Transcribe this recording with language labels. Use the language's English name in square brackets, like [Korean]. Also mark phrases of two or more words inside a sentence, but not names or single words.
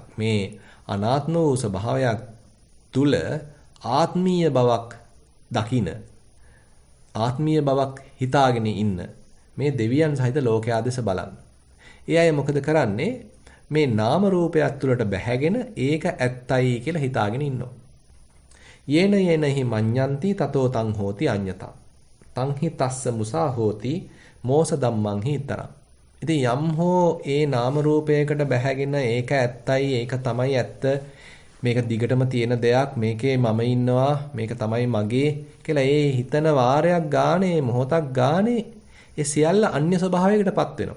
[Sinhala] මේ අනාත්ම වූ ස්වභාවයක් තුල ආත්මීය බවක් දකින ආත්මීය බවක් හිතාගෙන ඉන්න මේ දෙවියන් සහිත ලෝකයා දෙස බලන්න. ඒ අය මොකද කරන්නේ? මේ නාම රූපයක් තුලට බැහැගෙන ඒක ඇත්තයි කියලා හිතාගෙන ඉන්නවා. [Pali] යේන යේනහි මඤ්ඤන්ති තතෝ තං හෝති අඤ්ඤතා. තං හි තස්ස මුසා හෝති මෝස ධම්මං හි තරං. [Sinhala] ඉතින් යම් හෝ ඒ නාම රූපයකට බැහැගෙන ඒක ඇත්තයි ඒක තමයි ඇත්ත මේක දිගටම තියෙන දෙයක් මේකේ මම ඉන්නවා මේක තමයි මගේ කියලා ඒ හිතන වාරයක් ගානේ මොහොතක් ගානේ ඒ සියල්ල අන්‍ය ස්වභාවයකටපත් වෙනවා.